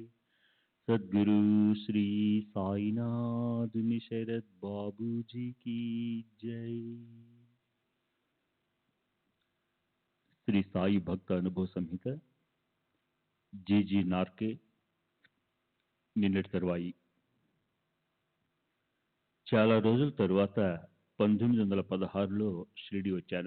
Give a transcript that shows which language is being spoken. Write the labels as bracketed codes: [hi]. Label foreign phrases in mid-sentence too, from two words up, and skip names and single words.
[hi] सद्गुरु श्री साईनाथ शरद बाबू जी की जय। [te] శ్రీ సాయి భక్త అనుభవ సంహిత జీజీ నార్కే నిన్నటి తరువాయి. చాలా రోజుల తరువాత 1916లో షిరిడి వచ్చాను.